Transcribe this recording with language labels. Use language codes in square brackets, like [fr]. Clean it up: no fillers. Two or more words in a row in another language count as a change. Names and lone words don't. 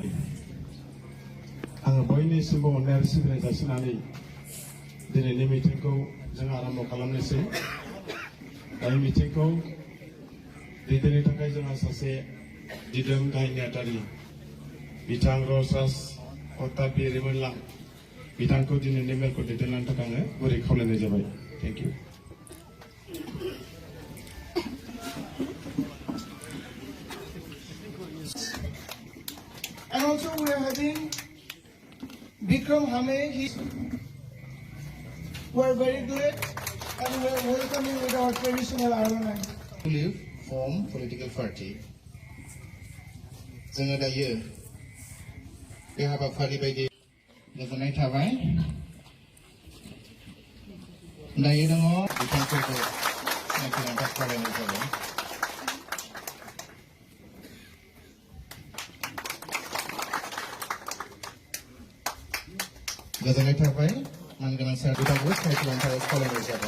[brx] आङो बयनिसिमबो अननाय सिबिनाय जासिनानै दिनैनि मिटिंखौ जों आरम्भ खालामनोसै। दा मिटिंखौ दैदेननो थाखाय जोंहा सासे दिदोम गाहाय नेहाथारि बिथां रसास अताबि रिमोनलां बिथांखौ दिनैनि मेलखौ दैदेनलांनो थाखाय आङो गुरै खावलायनाय जाबाय। [en] Thank you. And also we are having Bikram Hame. We are very glad and we are welcoming with our traditional Arwanai. To live form political party. [brx] जोङो दायो बे हाबाफारि बायदि गोजोननाय थाबाय। दायो दङ बिथांखिखौ सिनायथिनो थाखाय खावलायनाय जाबाय। गोजोननाय थाबाय मानगोनां सार बिथांखौ सिनायथिनो थाखाय खावलायनाय जाबाय।